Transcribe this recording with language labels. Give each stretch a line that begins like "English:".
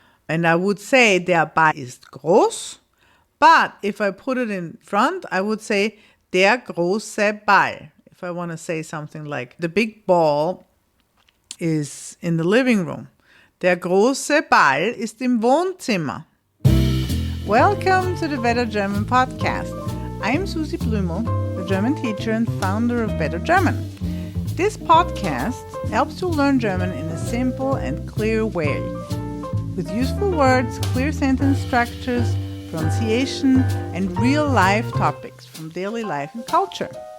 English: And I would say
German: der Ball ist groß.
English: But if I put it in front, I would say
German: der große Ball.
English: If I want to say something like the big ball is in the living room.
German: Der große Ball ist im Wohnzimmer.
English: Welcome to the Better German podcast. I'm Susi Blümel, a German teacher and founder of Better German. This podcast helps you learn German in a simple and clear way, with useful words, clear sentence structures, pronunciation, and real-life topics from daily life and culture.